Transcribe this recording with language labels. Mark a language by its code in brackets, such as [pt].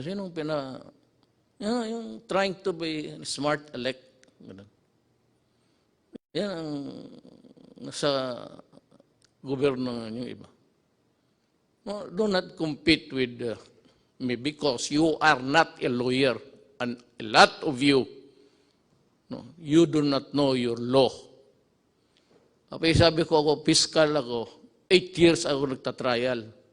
[tl] Sino yung [en] trying to be smart elect. [tl] Yan ang nasa gobyerno ng iba. [en] No, do not compete with me because you are not a lawyer. And a lot of you, you do not know your law. [tl] Sabi ko ako, fiscal ako, 8 years ako nagtatrial.